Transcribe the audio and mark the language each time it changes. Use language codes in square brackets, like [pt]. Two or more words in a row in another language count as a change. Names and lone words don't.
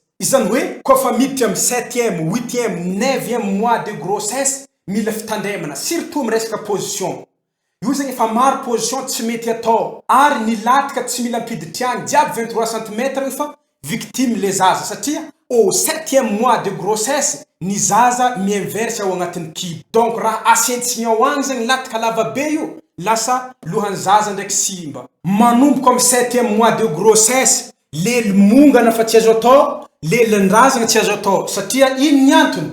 [mg] Izany hoe kofa miditra amin'ny [fr] 7e, 8e, 9e mois de grossesse [mg] mila fitandremana surtout amin'ny resaka position. Io zegny efa maro position tsy mety atao ary ny latika tsy mila mpiditry agny jiaby 23 cm efa victime le zaza satria [fr] au 7e mois de grossesse [mg] ny zaza miinverse ao agnatin'ny kibo. Donc raha asentsiny ao agny zegny latika lava be io lasa lohan'ny zaza ndraiky simba. Manomboka amin'ny [fr] 7e mois de grossesse [mg] lely mongana fa tsy azo atao, lelin-drazana tsy azo atao satria ino ny antony?